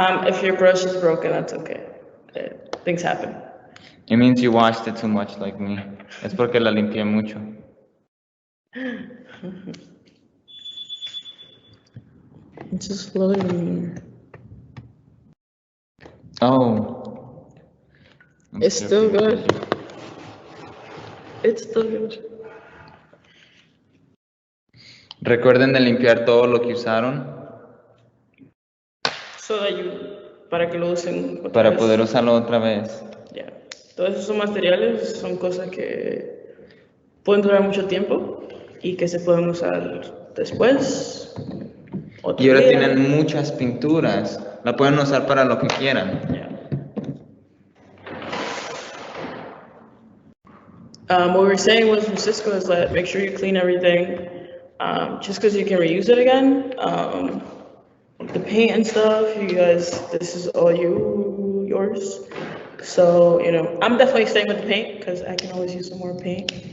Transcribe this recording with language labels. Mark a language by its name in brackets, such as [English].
[English] If your brush is broken, that's okay. Things happen. It means you washed it too much like me. [Spanish] Es porque la limpié mucho. [English] It's just floating. Oh. It's still good. It's still good. [Spanish] Recuerden de limpiar todo lo que usaron [English] So that [Spanish] para que lo usen otra para vez. poder usarlo otra vez. [English] Yeah. [Spanish] Todos esos materiales son cosas que pueden durar mucho tiempo y que se pueden usar después. Y ahora tienen muchas pinturas. La pueden usar para lo que quieran. [English] Yeah. What we were saying with Francisco is that make sure you clean everything, just because you can reuse it again. The paint and stuff, you guys, this is all yours. So, I'm definitely staying with the paint because I can always use some more paint.